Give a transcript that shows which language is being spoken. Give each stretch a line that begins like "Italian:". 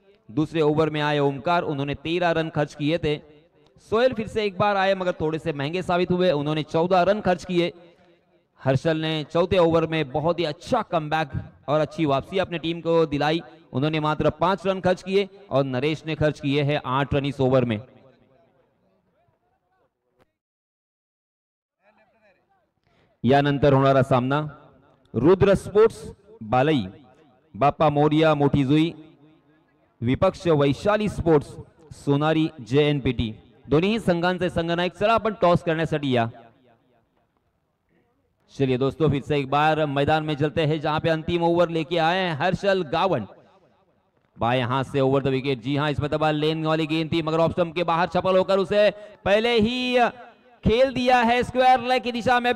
Hindi: दूसरे ओवर में आए ओमकार, उन्होंने 13 रन खर्च किए थे। सोहेल फिर से एक बार आए, मगर थोड़े से महंगे साबित हुए, उन्होंने 14 रन खर्च किए। हर्षल ने चौथे ओवर में बहुत ही अच्छा कमबैक और अच्छी वापसी अपने टीम को दिलाई, उन्होंने मात्र 5 रन खर्च किए, और नरेश ने खर्च किए हैं 8 रन इस ओवर में।
Marathi: यानंतर होणारा सामना रुद्र स्पोर्ट्स बालई, बाप्पा मोरिया मोठी जुई विपक्ष वैशाली स्पोर्ट्स, सोनारी JNPT. दोन्ही संघांचे संघनायक. चला आपण टॉस करण्यासाठी या.
Hindi: चलिए दोस्तों फिर से एक बार मैदान में चलते हैं जहां पे अंतिम ओवर लेके आए हैं हर्षल गावन. बाएं हाथ से ओवर द विकेट. जी हां, इसमें तबाह लेन वाली गेंद थी मगर ऑफ स्टंप के बाहर चपल होकर उसे पहले ही खेल दिया है स्क्वायर लेग की दिशा में.